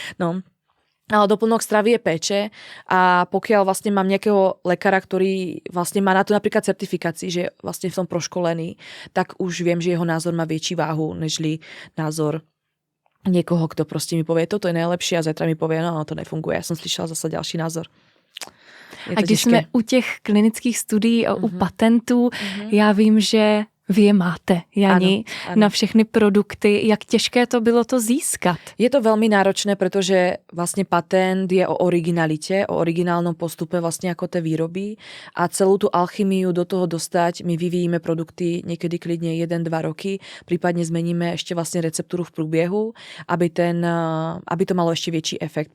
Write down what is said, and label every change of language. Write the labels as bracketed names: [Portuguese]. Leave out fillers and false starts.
[Slovak] No, ale doplnok stravy je péče a pokiaľ vlastne mám nejakého lekára, ktorý vlastne má na to napríklad certifikácii, že vlastne v tom proškolený, tak už viem, že jeho názor má väčší váhu, nežli názor niekoho, kto proste mi povie, toto je najlepšie a zajtra mi povie, no to nefunguje. Ja som slyšela zase ďalší názor. [Czech] A když jsme u těch klinických studií a u patentů, já vím, že vy je máte, Jani, ano. Na všechny produkty. Jak těžké to bylo to získat? [Slovak] Je to veľmi náročné, pretože vlastne patent je o originalite, o originálnom postupe vlastne ako tej výroby a celú tú alchymiu do toho dostať. My vyvíjime produkty niekedy klidne 1-2 roky, prípadne zmeníme ešte vlastne receptúru v průběhu, aby to malo ešte väčší efekt.